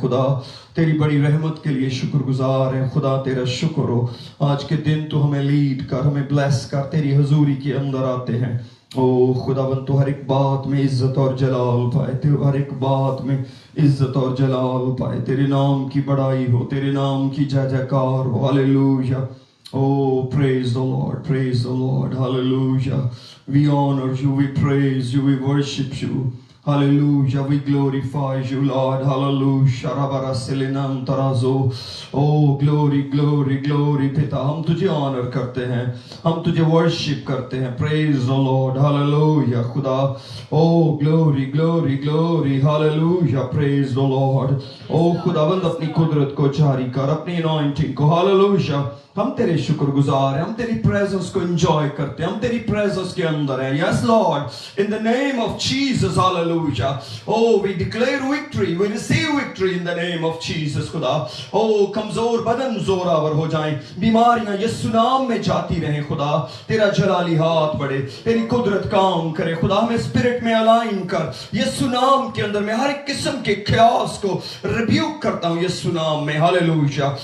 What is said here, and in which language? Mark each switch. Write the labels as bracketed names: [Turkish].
[Hindi] खुदा तेरी बड़ी रहमत के लिए शुक्रगुजार है. खुदा तेरा शुक्र हो आज के दिन तू हमें लीड कर, हमें ब्लेस कर, तेरी हजूरी के अंदर आते हैं. ओ खुदावन तो हर एक बात में इज्जत और जलाल पाए, तो हर एक बात में इज्जत और जलाल पाए. तेरे नाम की बड़ाई हो, तेरे नाम की जय जयकार हो. [English] Hallelujah. Oh, praise the Lord, praise the Lord. Hallelujah. We honor you, we praise you, we worship you. Hallelujah, we glorify you, Lord. Hallelujah. Rabara Selinam Tarazo. Oh, glory, glory, glory. [Hindi] पिता हम तुझे honor करते हैं, हम तुझे worship करते हैं. [English] Praise the Lord. Hallelujah. खुदा. Oh, glory, glory, glory. Hallelujah. Praise the Lord. Oh, [Hindi] खुदावंद अपनी कुदरत को जारी कर, अपनी anointing को. [English] Hallelujah. [Hindi] हम तेरे शुक्रगुजार हैं, हम तेरी प्रेजेंस को एंजॉय करते हैं, हम तेरी प्रेजेंस के अंदर हैं. [English] Yes Lord, in the name of Jesus, hallelujah. Oh, we declare victory, we receive victory in the name of Jesus. [Hindi] खुदा oh कमजोर बदन जोरावर हो जाएं, बीमारियां यीशु नाम में जाती रहें. खुदा तेरा जलाली हाथ बढ़े, तेरी कुदरत काम करे. खुदा हमें स्पिरिट में अलाइन कर यीशु नाम के अंदर. मैं हर एक किस्म के ख्यास को रिब्यूक करता हूं यीशु नाम में. हालेलुया.